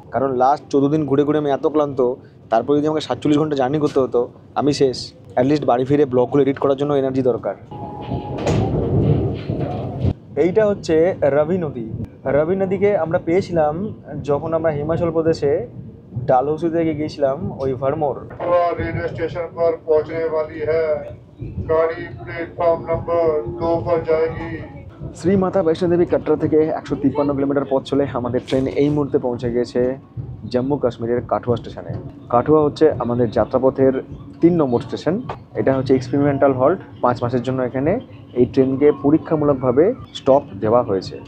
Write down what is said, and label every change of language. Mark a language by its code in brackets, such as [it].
[bn] কারণ লাস্ট 14 দিন ঘুরে ঘুরে আমি এত ক্লান্ত, তারপর যদি আমাকে 47 ঘন্টা জার্নি করতে হতো, আমি শেষ। অ্যাটলিস্ট বাড়ি ফিরে ব্লগগুলো এডিট করার জন্য এনার্জি দরকার। এইটা হচ্ছে রবি নদী। রবি নদীকে আমরা পেয়েছিলাম যখন আমরা হিমাচল প্রদেশে ডালহৌসি থেকে গিয়েছিলাম ওই ভারমোর। [hi] रेलवे स्टेशन पर पहुंचने वाली है, गाड़ी प्लेटफॉर्म नंबर 2 पर जाएगी। [bn] শ্রীমাতা বৈষ্ণোদেবী কাটরা থেকে 153 কিলোমিটার পথ চলে আমাদের ট্রেন এই মুহূর্তে পৌঁছে গিয়েছে জম্মু কাশ্মীরের কাঠুয়া স্টেশনে। কাঠুয়া হচ্ছে আমাদের যাত্রাপথের 3 নম্বর স্টেশন। এটা হচ্ছে এক্সপেরিমেন্টাল হল্ট। 5 মাসের জন্য এখানে এই ট্রেনকে পরীক্ষামূলকভাবে স্টপ দেওয়া হয়েছে।